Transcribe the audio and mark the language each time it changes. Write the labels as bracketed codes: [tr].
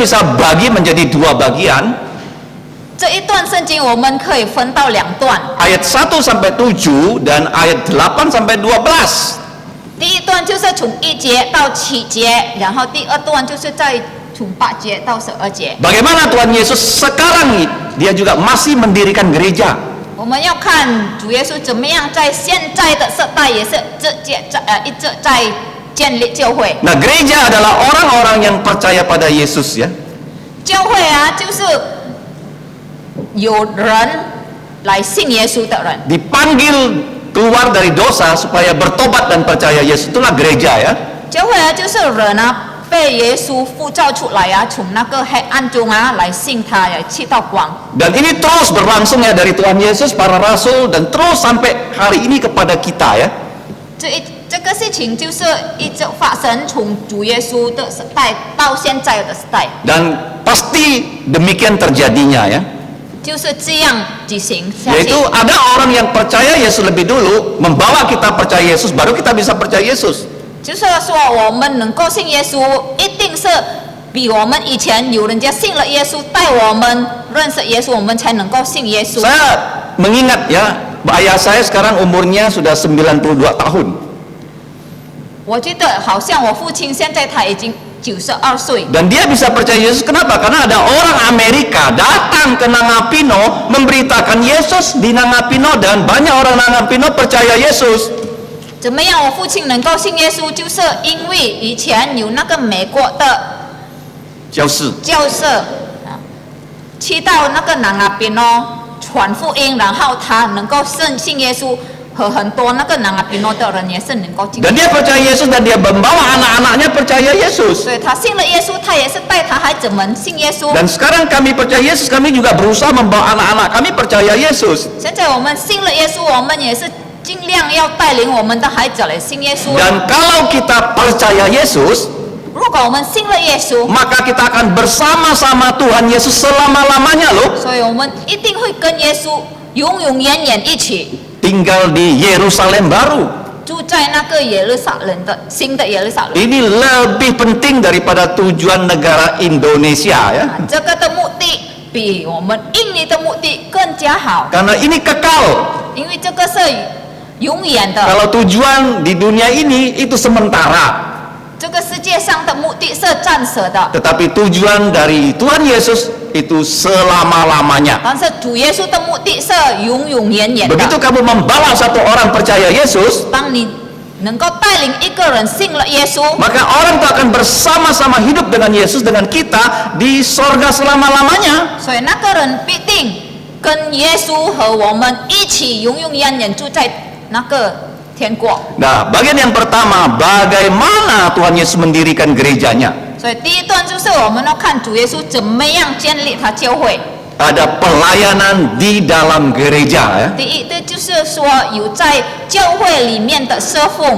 [id] Kita bisa bagi menjadi 2 bagian. [zh] 这一段圣经我们可以分到2段， [id] Ayat 1 sampai 7 dan ayat 8 sampai 12. [zh] 第一段就是从1节到7节，然后第二段就是在从8节到12节。 [id] Bagaimana Tuhan Yesus sekarang dia juga masih mendirikan gereja. [zh] 我们要看主耶稣怎么样在现在的世代也是一直在建立教会。 [id] Nah, gereja adalah orang-orang yang percaya pada Yesus ya. [zh] 教会啊，就是有人来信耶稣的人， [id] Dipanggil keluar dari dosa supaya bertobat dan percaya Yesus, itulah gereja ya. [zh] 教会啊，就是人啊被耶稣呼召出来啊，从那个黑暗中啊来信他，来去到光。 [id] Dan ini terus berlangsung ya dari Tuhan Yesus, para rasul, dan terus sampai hari ini kepada kita ya. [zh] 这个事情就是一直发生，从主耶稣的时代到现在的时代。 [id] Dan pasti demikian terjadinya ya. [zh] 就是这样举行下去 [id] Yaitu。 ada orang yang percaya Yesus lebih dulu, membawa kita percaya Yesus, baru kita bisa percaya Yesus. [zh] 就是说，我们能够信耶稣，一定是比我们以前有人家信了耶稣，带我们认识耶稣，我们才能够信耶稣。 [id] Saya mengingat ya, ayah saya sekarang umurnya sudah 92 tahun. [zh] 我觉得好像我父亲现在他已经92岁， [id] Dan dia bisa percaya Yesus, kenapa? Karena ada orang Amerika datang ke Nangapino memberitakan Yesus di Nangapino, dan banyak orang Nangapino percaya Yesus. [zh] 怎么样？我父亲能够信耶稣，就是因为以前有那个美国的教士去到那个南那边传福音，然后他能够信耶稣，和很多那个南那边的人也是能够进。 [id] Dan dia percaya Yesus, dan dia membawa anak-anaknya percaya Yesus. [zh] 所以他信了耶稣，他也是带他孩子们信耶稣。 [id] Dan sekarang kami percaya Yesus, kami juga berusaha membawa anak-anak kami percaya Yesus. [zh] 现在我们信了耶稣，我们也是尽量要带领我们的孩子来信耶稣。 [id] Dan kalau kita percaya Yesus, [zh] 如果我们信了耶稣， [id] maka kita akan bersama-sama Tuhan Yesus selama-lamanya loh. [zh] 所以我们一定会跟耶稣永永远远一起 [id] Tinggal di Yerusalem baru. [zh] 住在那个耶路撒冷的新的耶路撒冷。 [id] Ini lebih penting daripada tujuan negara Indonesia ya. [zh] 这个的目的比我们印尼的目的更加好， [id] Karena ini kekal. [zh] 因为这个是永远的。 [id] Kalau tujuan di dunia ini itu sementara. [zh] 这个世界上的目的是暂时的， [id] Tetapi tujuan dari Tuhan Yesus itu selama-lamanya. [zh] 但是主耶稣的目的是永永远远 [id] Begitu [zh] 的。 [id] kamu membawa satu orang percaya Yesus, [zh] 当你能够带领一个人信了耶稣， [id] maka orang itu akan bersama-sama hidup dengan Yesus, dengan kita di sorga selama-lamanya. [zh] 所以那个人必定跟耶稣和我们一起永永远远住在那个天国。 [id] Nah, bagian yang pertama, bagaimana Tuhan Yesus mendirikan gerejanya. [zh] 所以第一段就是我们要看主耶稣怎么样建立他教会。 [id] Ada pelayanan di dalam gereja ya. [zh] 第一，这就是说有在教会里面的侍奉，